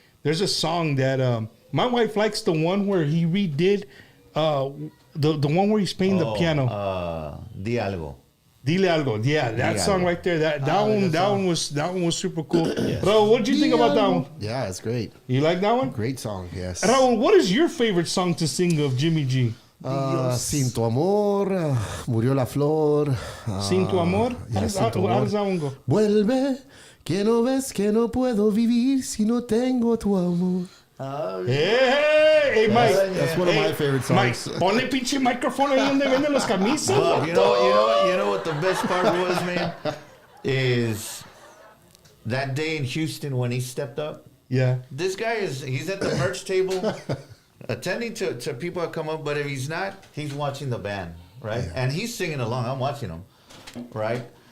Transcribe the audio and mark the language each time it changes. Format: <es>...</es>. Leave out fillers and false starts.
<en>There's a song that my wife likes, the one where he redid the one where he's playing the piano.</en> <es>Di algo. Dile algo. Yeah, that Di</es> <en>song</en> <es>algo.</es> <en>right there. That one was super cool. Yes. Raul, what did you think about that one? Yeah, it's great. You like that one? Great song, yes. Raul, what is your favorite song to sing of Jimmy G?</en> <es>Sin tu amor, murió la flor. Sin tu amor?</es> <en>Yeah, How does that one go?</en> <es>Vuelve, que no ves que no puedo vivir si no tengo tu amor.</es> <en>Hey, Mike. That's one of my favorite songs.</en> <es>Mike, ponle pinche micrófono ahí donde venden los camisas.</es> <en>But you know what the best part was, man? Is that day in Houston when he stepped up. Yeah. This guy he's at the merch table attending to people that come up, but if he's not, he's watching the band, right? Yeah. And he's singing along. I'm watching him, right?</en>